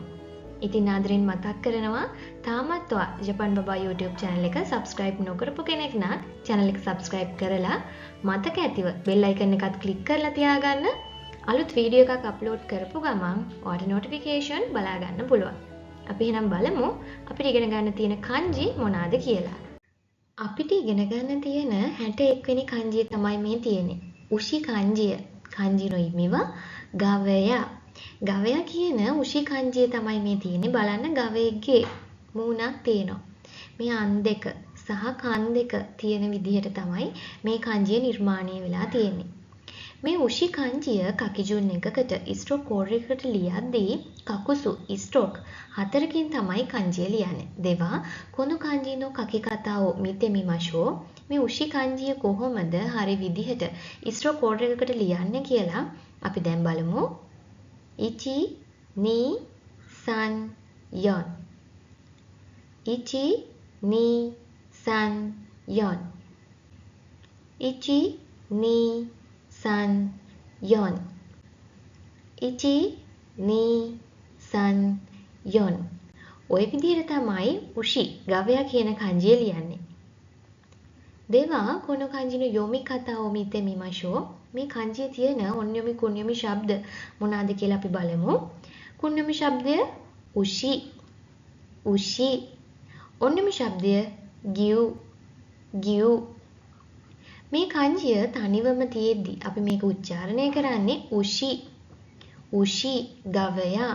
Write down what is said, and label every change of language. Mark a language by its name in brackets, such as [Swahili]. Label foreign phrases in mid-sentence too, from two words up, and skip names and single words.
[Sinhala] ඉතින් ආදරෙන් මතක් කරනවා තාමත් ඔයා ජපන් බබා YouTube channel එක subscribe නොකරපු කෙනෙක් නම් channel එක subscribe කරලා මතක ඇතිව [English] bell icon [Sinhala] එකත් click කරලා තියාගන්න. අලුත් වීඩියෝ එකක් අප්ලෝඩ් කරපු ගමන් ඔයාලට notification බලා ගන්න පුළුවන්. අපි එහෙනම් බලමු අපිට ඉගෙන ගන්න තියෙන kanji මොනවාද කියලා. අපිට ඉගෙන ගන්න තියෙන 61 වෙනි kanji තමයි මේ තියෙන්නේ. [Japanese] 牛 漢字。漢字の 意味は gavaya. [Sinhala] ගවයා කියන උෂි kanji තමයි මේ තියෙන්නේ. බලන්න ගවයෙක්ගේ මූණක් තියෙනවා. මේ අන් දෙක සහ කන් දෙක තියෙන විදිහට තමයි මේ kanji නිර්මාණය වෙලා තියෙන්නේ. මේ උෂි kanjiය කකිජුන් එකකට [English] stroke code [Sinhala] එකකට ලියද්දී කකුසු ස්ට්‍රෝක් 4කින් තමයි kanjiය ලියන්නේ. [Japanese] では この 漢字の 書き方 見てみましょう [Sinhala] මේ උෂි kanjiය කොහොමද හරි විදිහට ස්ට්‍රෝක් කෝඩ් එකකට ලියන්නේ කියලා අපි දැන් බලමු. 1 2 3 4 1 2 3 4 1 2 3 4 1 2 3 4 ඔය විදිහට තමයි උෂි ගවයා කියන kanjiය ලියන්නේ. [Japanese] では この 漢字の 読み方を 見てみましょう [Sinhala] මේ kanjiයේ තියෙන ඔන්යොමි කුන්යොමි ශබ්ද මොනවාද කියලා අපි බලමු. කුන්යොමි ශබ්දය උෂි උෂි ඔන්යොමි ශබ්දය ගියු ගියු මේ kanjiය තනිවම තියෙද්දි අපි මේක උච්චාරණය කරන්නේ උෂි උෂි ගවයා.